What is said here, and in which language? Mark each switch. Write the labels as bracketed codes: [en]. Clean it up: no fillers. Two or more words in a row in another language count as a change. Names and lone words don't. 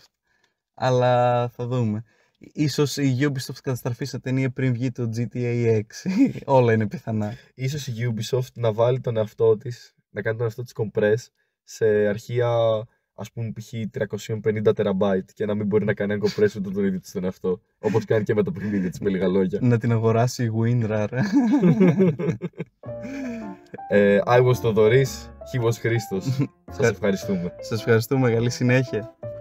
[el] Αλλά θα δούμε. Ίσως η Ubisoft καταστραφεί σε ταινία πριν βγει το GTA 6. Όλα είναι πιθανά. Ίσως η Ubisoft να βάλει τον εαυτό της, να κάνει τον εαυτό της compress σε αρχεία, ας πούμε, π.χ. 350 TB και να μην μπορεί να κάνει ένα compress ούτε τον ίδιο της τον εαυτό. Όπως κάνει και με το παιχνίδι της, με λίγα λόγια. Να την αγοράσει η WinRAR. [en] I was Θοδωρής, he was Χρήστος. [el] Σας ευχαριστούμε. Σας ευχαριστούμε, καλή συνέχεια.